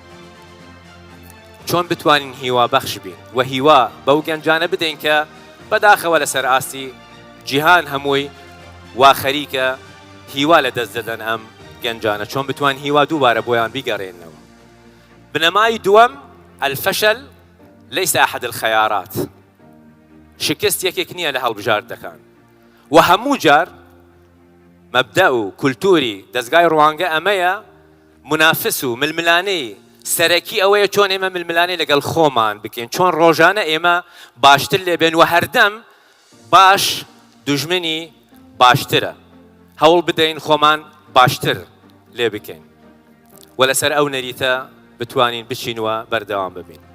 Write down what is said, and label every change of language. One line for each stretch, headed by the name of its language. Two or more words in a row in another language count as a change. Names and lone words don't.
Central Kurdish: چۆن بتوانین هیوا بەخش بین و هیوا بەو گەنجانە بدەین کە بەداخەوە لەسەر ئاستی جیهان هەمووی وا خەریکە هیوا لە دەست دەدەن ئەم گەنجانە، چۆن بتوان هیوا دووبارە بۆیان بیگەڕێنەوە. بنەمای دووەم
Arabic: الفشل ليس أحد الخيارات.
Central Kurdish: شکست یەکێک نییە لە هەڵبژاردنەکان و هەموو جار مەبدە و کولتوری دەستگای ڕوانگە ئەمەیە منافس و ململانەی سەرەکی ئەوەیە چۆن ئێمە ململانەی لەگەڵ خۆمان بکەین، چۆن ڕۆژانە ئێمە باشتر لێ بێن و هەردەم باش دوژمنی باشترە، هەوڵ بدەین خۆمان باشتر لێ بکەین و لەسەر ئەو نەریتە بتوانین بچینوە بەردەوام ببین.